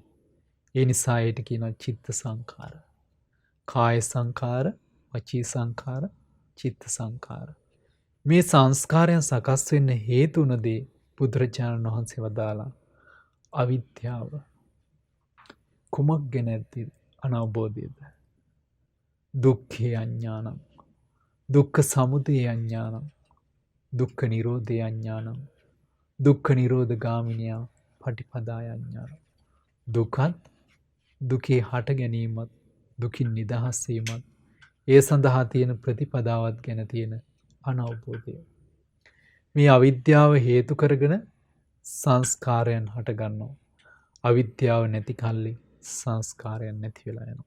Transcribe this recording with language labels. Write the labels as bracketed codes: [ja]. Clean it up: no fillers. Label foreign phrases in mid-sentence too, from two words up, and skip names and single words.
[si] ඒ නිසා ඒට කියනවා චිත්ත සංඛාර. කාය සංඛාර, වචී සංඛාර, චිත්ත සංඛාර. මේ සංස්කාරයන් සකස් වෙන්න හේතු වුණ දේ බුදුරජාණන් වහන්සේ වදාලා අවිද්‍යාව. කුමක් ගැන ඇති අනවබෝධයද? [pi] දුක්ඛේ අඥානං. දුක්ඛ සමුදය අඥානං. දුක්ඛ නිරෝධේ අඥානං. දුක්ඛ නිරෝධ ගාමිනියා පටිපදාය අඥානං. [si] දුකත් දුකේ හට ගැනීමත් දුකින් නිදහස් වීමත් ඒ සඳහා තියෙන ප්‍රතිපදාවත් ගැන තියෙන අනවබෝධය. මේ අවිද්‍යාව හේතු කරගෙන සංස්කාරයන් හට ගන්නවා. අවිද්‍යාව නැති කල්ලි සංස්කාරයන් නැති වෙලා යනවා.